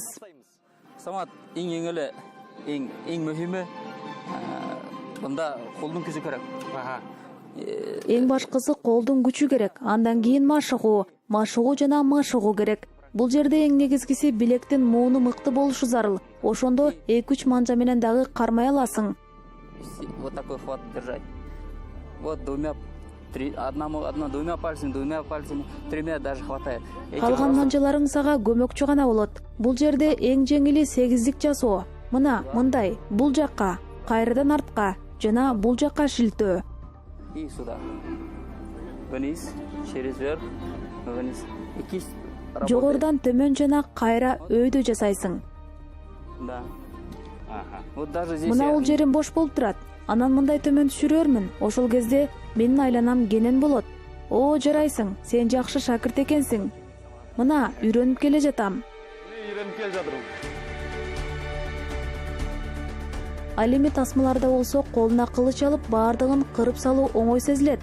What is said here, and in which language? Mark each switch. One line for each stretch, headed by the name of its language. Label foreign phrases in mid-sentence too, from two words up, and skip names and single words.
Kyrgyz: Самат, эң эле эң мөһими мында колдун күчү керек. Эң башкысы колдун күчү керек. Андан кийин машыгуу жана машыгуу керек. Бул жерде эң негизгиси билектин мууну мыкты болушу зарыл. Ошондо 2-3 манжа менен дагы кармай аласың.
Russian: Вот такой хват держать. Вот двумя пальцами, тремя даже хватает.
Kyrgyz: Калган манжаларың сага көмөкчү гана болот. Бул жерде эң жеңили 8-дик жасоо. Мына, мындай, бул жакка, кайрадан артка жана бул жакка шилтөө.
Russian: И сюда. Вниз, через верх, вниз.
Kyrgyz: Жогорудан төмөн жана кайра өйдө жасайсың.
Russian: Да. Вот даже здесь.
Kyrgyz: Мына бул жерим бош болуп турат. Анан мындай төмөн түшүрөрмүн. Ошол кезде менин айланам кенен болот. О, жарайсың, сен жакшы шакырт экенсиң. Мына, үйрөнүп келе жатам. Ал эми тасмаларда болсо колуна кылыч алып баардыгын кырып салуу оңой сезилет.